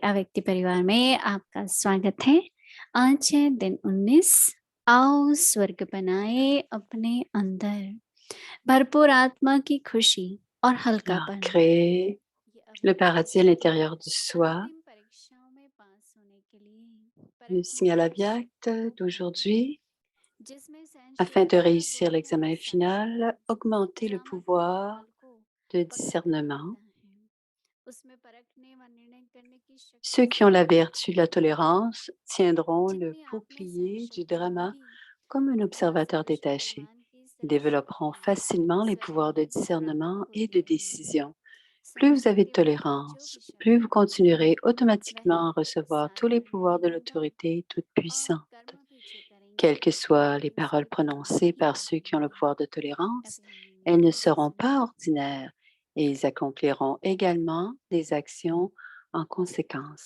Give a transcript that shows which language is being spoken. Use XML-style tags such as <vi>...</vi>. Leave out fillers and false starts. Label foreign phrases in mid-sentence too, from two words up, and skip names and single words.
<hi>अव्यक्ति परिवार में आपका स्वागत है। आज है दिन 19। आओ स्वर्ग बनाए अपने अंदर, भरपूर आत्मा की खुशी और</hi> <fr>Alors,</fr> <hi>हल्कापन।</hi> <fr>créer le paradis à l'intérieur du soi.</fr> <hi>अंतिम परीक्षाओं में पास होने के लिए</hi> <fr>Le signal Avyakt d'aujourd'hui,</fr> <hi>जिसमें</hi> <fr>afin de</fr> <hi>सहनशीलता,</hi> <fr>réussir</fr> <hi>वो</hi> <fr>l'examen final,</fr> <hi>सच्चाई,</hi> <fr>augmenter le</fr> <hi>जहाँ केवल</hi> <fr>pouvoir</fr> <hi>काल को</hi> <fr>de</fr> <hi>पकड़ना</hi> <fr>discernement.</fr> <hi>पड़ता है, उसमें परखने व निर्णय करने की शक्ति</hi> <fr>Ceux qui ont la vertu de la</fr> <hi>होती है।</hi> <fr>tolérance tiendront le</fr> <hi>जितनी आप में सहन</hi> <fr>bouclier du</fr> <hi>शक्ति</hi> <fr>drama</fr> <hi>होगी,</hi> <fr>comme un</fr> <hi>उतना</hi> <fr>observateur détaché.</fr> <hi>सर्वशक्तिमान की</hi> <fr>Ils</fr> <hi>सभी</hi> <fr>développeront</fr> <hi>शक्तियाँ</hi> <fr>facilement les</fr> <hi>स्वयं</hi> <fr>pouvoirs de</fr> <hi>ही</hi> <fr>discernement</fr> <hi>प्राप्त</hi> <fr>et</fr> <hi>होती</hi> <fr>de</fr> <hi>रहेंगी।</hi> <fr>décision.</fr> <hi>सहन</hi> <fr>Plus vous avez de</fr> <hi>शक्तिवान जो</hi> <fr>tolérance,</fr> <hi>भी</hi> <fr>plus vous</fr> <hi>शक्ति होगी,</hi> <fr>continuerez automatiquement à</fr> <hi>वह</hi> <fr>recevoir tous les pouvoirs de</fr> <hi>सार्वभौमिक होगा</hi> <fr>l'autorité toute</fr> <hi>और</hi> <fr>puissante,</fr> <hi>कर्म पीछे</hi> <fr>quelles</fr> <hi>करेंगे</hi> <fr>que soient les</fr> <hi>लेकिन</hi> <fr>paroles</fr> <hi>सभी कर्मों</hi> <fr>prononcées</fr> <hi>की</hi> <fr>par</fr> <hi>फल</hi> <fr>ceux qui ont le</fr> <hi>होंगे।</hi> <fr>pouvoir de tolérance.</fr> <hi>अभी हमने</hi> <fr>Elles ne</fr> <hi>नीचे से</hi> <fr>seront pas</fr> <hi>सुना।</hi> <fr>ordinaires et ils accompliront également des actions en conséquence.</fr>